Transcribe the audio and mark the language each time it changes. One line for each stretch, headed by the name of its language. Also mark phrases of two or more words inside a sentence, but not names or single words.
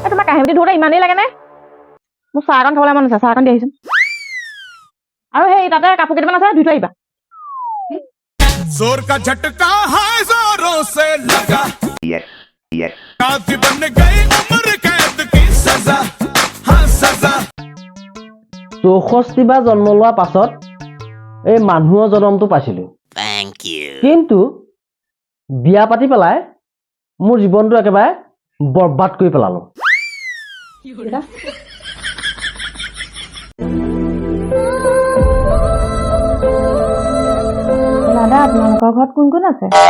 Assamese: কাহিনী ধৰোঁতে ইমানেই লাগেনে মোৰ চাহ অকণ খাবলৈ মন আছে চাহ অকণ দি আহিছোন আৰু সেই তাতে কাপোৰ কেইটামান আছে ধুই থৈ আহিবা
Hindi: जोर का झटका है जोरों से लगा काती बन गई उम्र कैद की सजा हाँ सजा
Assamese: 64 বাৰ জন্ম লোৱাৰ পাছত এই মানুহৰ জন্মটো পাইছিলোঁ কিন্তু বিয়া পাতি পেলাই মোৰ জীৱনটো একেবাৰে বৰবাদ কৰি পেলালোঁ দাদা আপোনালোকৰ ঘৰত কোন কোন আছে